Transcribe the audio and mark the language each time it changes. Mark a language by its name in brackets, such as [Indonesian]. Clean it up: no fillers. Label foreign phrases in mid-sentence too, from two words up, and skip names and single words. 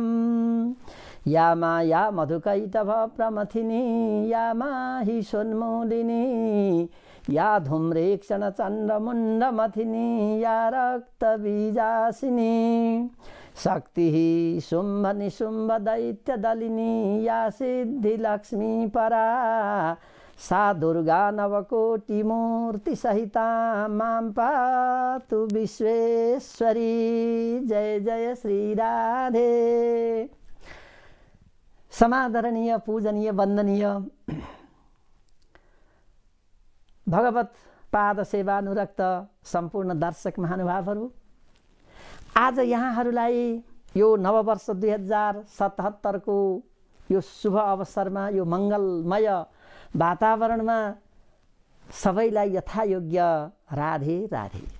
[Sanskrit] या माया मधुकैटभप्रमथिनी या माहिषोन्मूलिनी या धूम्रेक्षणचन्द्रमुण्डमथिनी या रक्तबीजासिनी शक्तिः शुम्भनिशुम्भदैत्यदलिनी या सिद्धिलक्ष्मी परा सा दुर्गा नवकोटिमूर्तिसहिता मां पातु विश्वेश्वरी। [Nepali] जय जय श्री राधे। समादरणीय पूजनीय वन्दनीय भगवत पाद सेवानुरक्त सम्पूर्ण दर्शक महानुभावहरू, आज यहाँहरूलाई यो नववर्ष 2077 को यो शुभ अवसरमा यो मङ्गलमय वातावरणमा सबैलाई यथायोग्य राधे राधे।